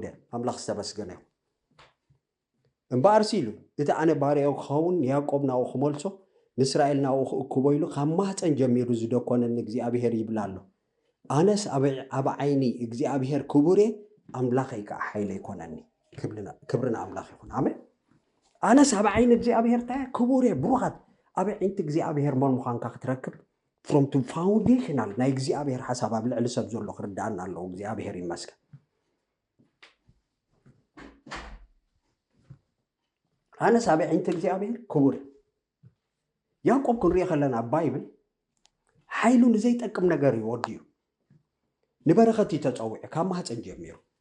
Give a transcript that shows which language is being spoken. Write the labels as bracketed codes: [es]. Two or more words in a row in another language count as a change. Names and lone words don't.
[ti] ኣምላኽ ዝተመስገነ ይኹን እምበኣርሲ ኢሉ እቲ ኣነ ባርያው ክኸውን ያዕቆብ ናብኡ ክመልሶ ንእስራኤል ናብኡ ክእክቦ ኢሉ ካብ ማህፀን ጀሚሩ ዝደኮነኒ እግዚአብሔር ይብላ ኣሎ ኣነስ ኣብ ዓይኒ እግዚአብሔር ክቡር ኣምላኸይ ከዓ ሓይለ ይኮነኒ ክብርና ኣምላኽ ይኹን ኣሜን ኣነስ ኣብ ዓይኒ እግዚአብሔር ታ ክቡር ብሩኻት ኣብ ዓይንቲ እግዚአብሔር መን ምዃንካ ክትረክብ [en] from to foundational [ti] ናይ እግዚአብሔር ሓሳብ ኣብ ልዕሊ ሰብ ዘሎ ክርዳእና ኣለዎ እግዚአብሔር ይመስገን ኣነስ ኣብ ዓይንቲ እግዚአብሔር ክቡር ያዕቆብ ክንሪኦ ከለና ባይብል ሓይሉ ንዘይጠቅም ነገር ይወድዩ ንበረኸት ተፀውዕ ካብ ማህፀን ጀሚሩ